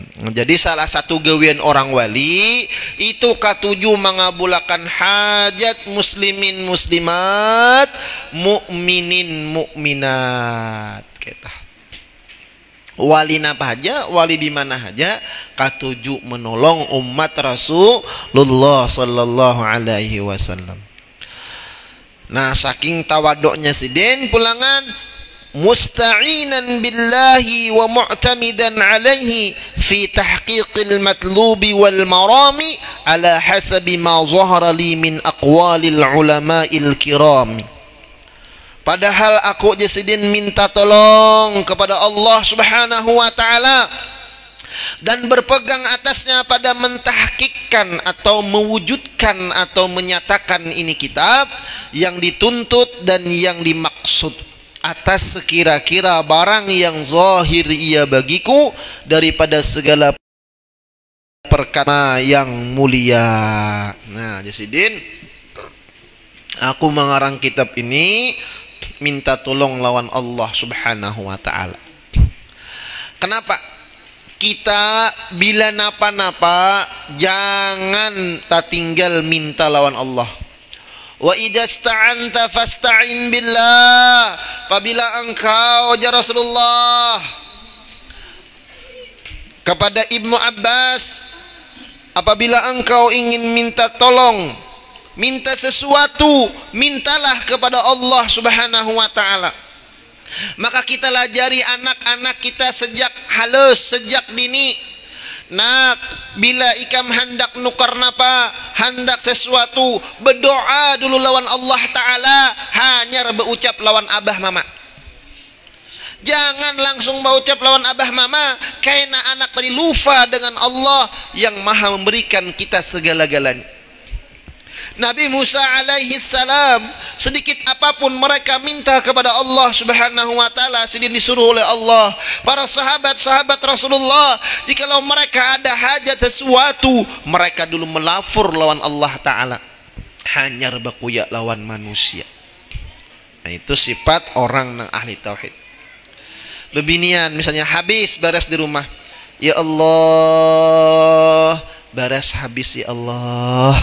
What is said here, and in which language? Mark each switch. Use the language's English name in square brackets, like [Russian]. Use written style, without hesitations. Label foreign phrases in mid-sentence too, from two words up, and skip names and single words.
[Banjar] Jadi salah satu gawean orang wali itu katujuh mengabulkan hajat muslimin muslimat, mukminin mukminat. Kita wali napa aja, wali di mana aja, katujuh menolong umat Rasulullah [Arabic] صلى الله عليه وسلم. [Banjar] Nah, saking tawaduknya sidin pulangan [Arabic] مستعينا بالله ومعتمدا عليه في تحقيق المطلوب والمرام على حسب ما ظهر لي من أقوال العلماء الكرام. [Indonesian] Padahal aku jasidin minta tolong kepada Allah [Arabic] سبحانه وتعالى [Indonesian] dan berpegang atasnya pada mentahkikkan atau mewujudkan atau menyatakan ini kitab yang dituntut dan yang dimaksud atas sekira-kira barang yang zahir ia bagiku daripada segala perkara yang mulia. [Banjar] Nah, jasidin aku mengarang kitab ini minta tolong lawan Allah [Arabic] سبحانه وتعالى. [Indonesian] Kenapa? [Banjar] Kita bila napa-napa jangan tak tinggal minta lawan Allah. [Arabic] وإذا استعنت فاستعن بالله. [Indonesian] Apabila engkau [Arabic] يا رسول الله [Indonesian] kepada Ibnu Abbas, apabila engkau ingin minta tolong, minta sesuatu, mintalah kepada Allah [Arabic] سبحانه وتعالى. [Banjar] Maka kita lajari anak-anak kita sejak halus, sejak dini. Nak, bila ikam hendak nukar napa, hendak sesuatu, berdoa dulu lawan Allah Ta'ala, hanya berucap lawan abah mama. Jangan langsung berucap lawan abah mama, [Indonesian] karena anak tadi lupa dengan Allah yang maha memberikan kita segala-galanya. Nabi Musa [Arabic] عليه السلام, [Indonesian] sedikit apapun mereka minta kepada Allah [Arabic] سبحانه وتعالى, [Indonesian] sedang disuruh oleh Allah. Para sahabat-sahabat Rasulullah, jikalau mereka ada hajat sesuatu, mereka dulu melafur lawan Allah taala. [Banjar] Hanyar bakuya lawan manusia. Nah, itu sifat orang yang ahli tauhid. Bebinian misalnya habis baras di rumah, [Arabic] يا الله, [Banjar] baras habis [Arabic] يا الله.